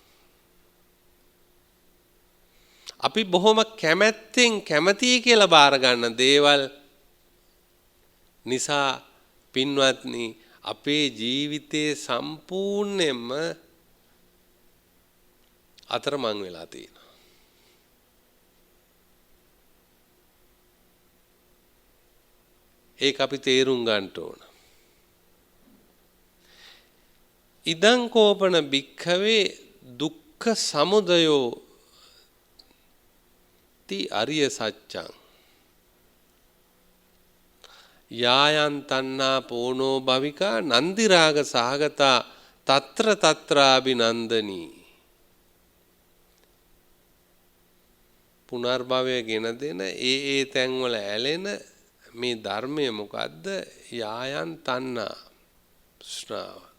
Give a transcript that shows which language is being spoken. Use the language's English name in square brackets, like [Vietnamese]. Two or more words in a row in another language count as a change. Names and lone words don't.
[Sinhala] අපි බොහොම කැමැත්තෙන් කැමතියි කියලා බාර ගන්න දේවල් නිසා පින්වත්නි අපේ ජීවිතේ සම්පූර්ණයෙන්ම අතරමං වෙලා තියෙනවා. ඒක අපි තේරුම් ගන්න ඕන. [Pali] ඉදං කෝපන භික්ඛවේ දුක්ඛ සමුදයෝ ති අරිය සත්‍යං යායන් තණ්හා පෝනෝ භවිකා නන්දි රාග සහගතා తත්‍ර తත්‍රාබිනන්දනී [Sinhala] පුනර්භවය ගෙන දෙන ඒ තැන් වල ඇලෙන මේ ධර්මය මොකද්ද? [Pali] යායන් තණ්හා ස්නාව.